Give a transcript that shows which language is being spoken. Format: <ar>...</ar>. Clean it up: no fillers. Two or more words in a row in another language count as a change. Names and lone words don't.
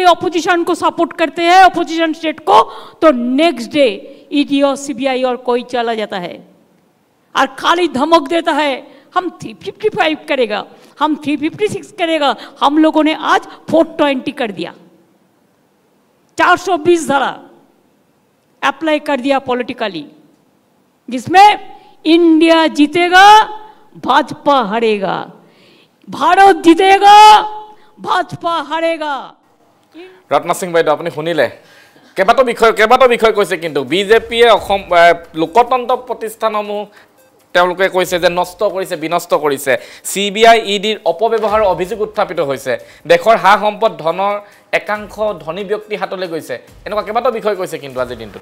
<hi>ऑपोजिशन को सपोर्ट करते हैं</hi> <en>opposition state</en> <hi>को तो</hi> <en>next day</en> <hi>ईडी और सीबीआई और कोई चला जाता है और खाली धमक देता है हम 355 करेगा हम 356 करेगा हम लोगों ने आज 420 कर दिया 420 धारा अप्लाई कर दिया पॉलिटिकली जिसमें इंडिया जीतेगा भाजपा हारेगा भारत जीतेगा भाजपा हारेगा</hi> <as>ৰত্না সিং বাইদেউ আপুনি শুনিলে কেইবাটাও বিষয় কৈছে কিন্তু বিজেপিয়ে অসম লোকতন্ত্ৰ প্ৰতিষ্ঠানসমূহ তেওঁলোকে কৈছে যে নষ্ট কৰিছে বিনষ্ট কৰিছে সিবিআই ইডিৰ অপব্যৱহাৰৰ অভিযোগ উত্থাপিত হৈছে দেশৰ হা সম্পদ ধনৰ একাংশ ধনী ব্যক্তি হাতলৈ গৈছে এনেকুৱা কেইবাটাও বিষয় কৈছে কিন্তু আজিৰ দিনটোত</as>